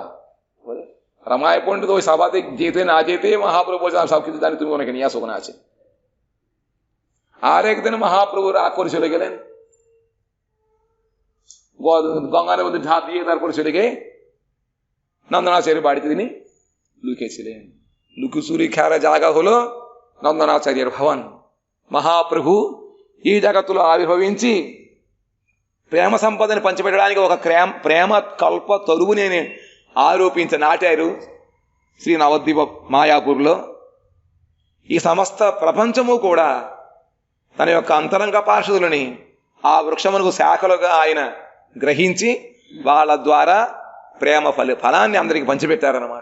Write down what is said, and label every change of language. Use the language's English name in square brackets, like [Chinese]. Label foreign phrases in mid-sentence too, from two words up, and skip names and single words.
[Bangla] রামায় পণ্ডিত ওই সভাতে যেতে না যেতে মহাপ্রভু বলছে আমি সবকিছু জানি, তুমি ওনাকে নিয়ে আসো, ওখানে আছে। আর একদিন মহাপ্রভু রাগ করে চলে গেলেন, গঙ্গার মধ্যে ঝাঁপ দিয়ে তারপরে চলে গিয়ে নন্দনাচার্যের বাড়িতে তিনি লুকিয়েছিলেন। লুকিচুরি খেয়ার জায়গা হলো నందనాచార్యర్ భవన్. [Telugu] మహాప్రభు ఈ జగత్తులో ఆవిర్భవించి ప్రేమ సంపదని పంచిపెట్టడానికి ఒక ప్రేమ కల్ప తరువుని ఆరోపించి నాటారు శ్రీ నవద్వీప మాయాపూర్లో. ఈ సమస్త ప్రపంచము కూడా తన యొక్క అంతరంగ పార్షదులని ఆ వృక్షమునకు శాఖలుగా ఆయన గ్రహించి వాళ్ళ ద్వారా ప్రేమ ఫలాన్ని అందరికి పంచిపెట్టారన్నమాట.